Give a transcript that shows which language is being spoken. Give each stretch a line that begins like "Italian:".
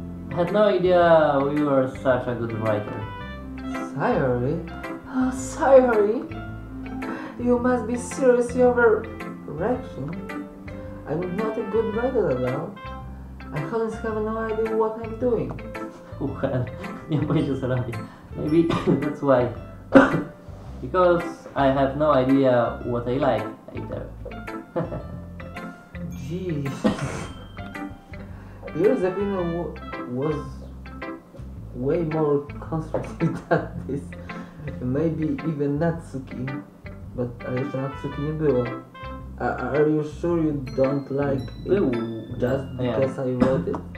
English: I had no idea you were such a good writer. Sayori? Oh, Sayori? You must be seriously overreaction. I'm not a good writer at all. I honestly have no idea what I'm doing.
Polish: Well, nie mam pojęcia co robię.
English: Maybe that's why. Because I have no idea what I like either. Jeez. Your opinion was way more constructive than this. Maybe even Natsuki.
Polish: But ale jeszcze Natsuki nie było.
English: Are you sure you don't like it just because I wrote it?